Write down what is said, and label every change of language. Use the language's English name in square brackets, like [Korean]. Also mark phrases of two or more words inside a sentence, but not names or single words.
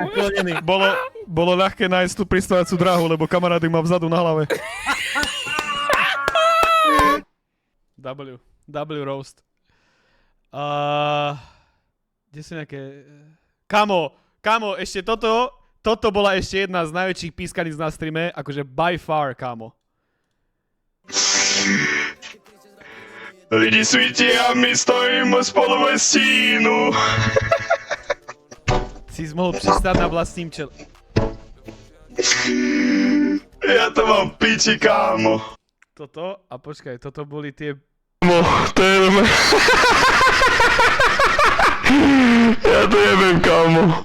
[Slovak] bolo ľahké nájsť tú pristojacú dráhu, lebo kamarády má vzadu na hlave. [English] W roast. [Slovak] Kde sú nejaké... Kamo, ešte toto bola ešte jedna z najväčších pískaníc na streame, akože [English] by far, [Slovak] kamo. [Czech] Lidi svítí a my stojíme spolu ve stínu. [Slovak] Si mohol přistát na vlastním čele. Ja to mám piči, kámo. Toto, a počkaj, toto boli tie... To je... Ja to jebem, kámo.